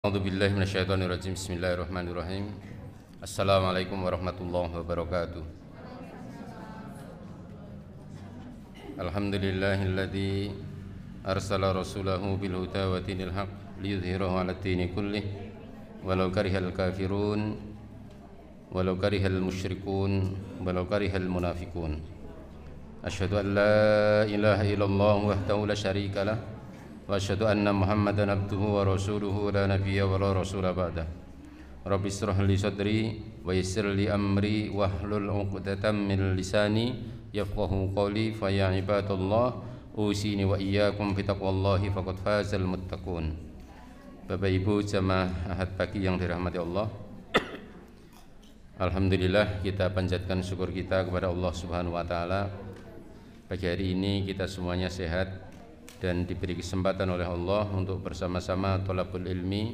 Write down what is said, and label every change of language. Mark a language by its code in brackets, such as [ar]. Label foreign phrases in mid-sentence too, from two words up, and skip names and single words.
[ar] أعوذ بالله من الشيطان الرجيم بسم الله الرحمن الرحيم السلام عليكم ورحمة الله وبركاته. الحمد لله الذي أرسل رسوله بالهدى ودين الحق ليظهره على الدين كله ولو كره الكافرون ولو كره المشركون ولو كره المنافقون. أشهد أن لا إله إلا الله وحده لا شريك له وأشهد أن محمدا عبده ورسوله لا نبي ولا رسول بعده. رب اشرح لي صدري ويسر لي أمري واحلل عقدة من لساني يفقهوا قولي. فيا عباد الله أوصيني وإياكم بتقوى الله فقد فاز المتقون. [id] Bapak Ibu jamaah Ahad pagi yang dirahmati Allah, alhamdulillah kita panjatkan syukur kita kepada Allah [ar] سبحانه وتعالى. [id] Pagi hari ini kita semuanya sehat dan diberi kesempatan oleh Allah untuk bersama-sama [ar] طلب العلم.